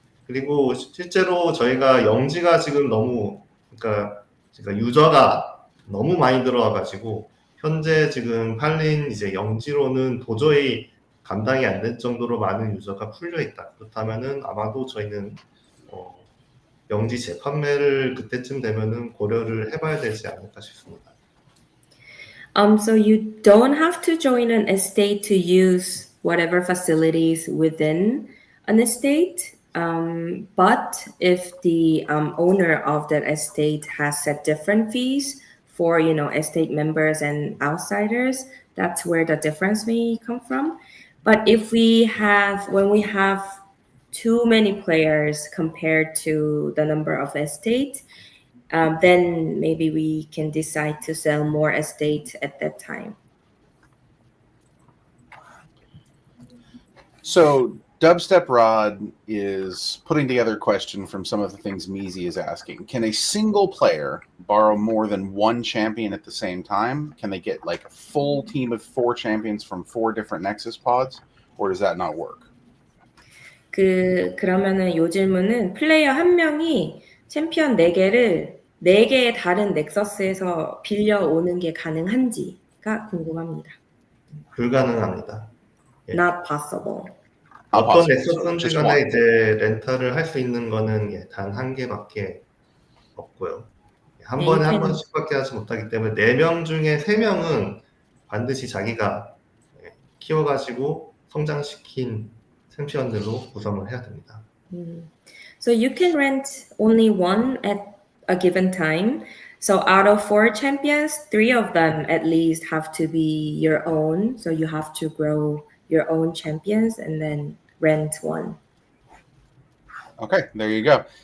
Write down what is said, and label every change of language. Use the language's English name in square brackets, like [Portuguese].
[Korean] 그리고 실제로 저희가 영지가 지금 너무 그러니까 유저가 너무 많이 들어와가지고 현재 지금 팔린 이제 영지로는 도저히 감당이 안 될 정도로 많은 유저가 풀려 있다. 그렇다면은 아마도 저희는 영지 재판매를 그때쯤 되면은 고려를 해봐야 되지 않을까 싶습니다. [English] So you don't have to join an estate to use whatever facilities within an estate. But if the owner of that estate has set different fees for, you know, estate members and outsiders, that's where the difference may come from. But if when we have too many players compared to the number of estate, then maybe we can decide to sell more estate at that time. So Dubstep Rod is putting together a question from some of the things Meezy is asking. Can a single player borrow more than one champion at the same time? Can they get like a full team of 4 champions from 4 different Nexus pods? Or does that not work? [Korean] 그러면은 요 질문은 플레이어 한 명이 챔피언 4개를 4개의 다른 넥서스에서 빌려오는 게 가능한지가 궁금합니다. 불가능합니다. [English] Not possible. [Korean] 어떤 넥서스든지 간에 이제 렌탈을 할 수 있는 거는 단 한 개밖에 없고요. 한 번에 한 번씩밖에 하지 못하기 때문에 4명 중에 3명은 반드시 자기가 키워가지고 성장시킨 챔피언들로 구성을 해야 됩니다. [English] So you can rent only one at a given time. So out of 4 champions, 3 of them at least have to be your own. So you have to grow your own champions and then rent one. Okay, there you go.